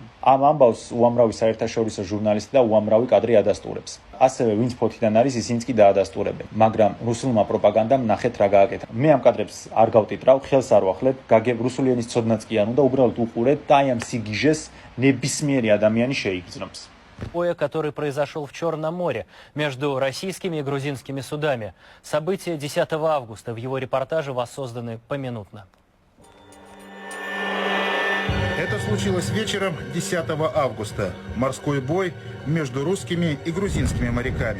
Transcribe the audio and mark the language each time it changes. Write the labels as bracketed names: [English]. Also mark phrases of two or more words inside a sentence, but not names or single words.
[Georgian] ამ ამბავს უამრავი საერთაშორისო ჟურნალისტი და უამრავი კადრი ადასტურებს. ასევე ვინც ფოთიდან არის, ისინიც კი დაადასტურებენ. მაგრამ რუსულმა პროპაგანდამ ნახეთ რა გააკეთა. მე ამ კადრებს არ გავტიტრავ, ხელს არ ვახლებ, გაგებ რუსული ენის ცოდნაც კი არ უნდა, უბრალოდ უყურეთ და აი ამ სიგიჟეს ნებისმიერი ადამიანი შეიგრძნობს. [Russian] Который произошел в Черном море между российскими и грузинскими судами. События 10 августа. В его репортаже воссозданы поминутно. Это случилось вечером 10 августа. Морской бой между русскими и грузинскими моряками.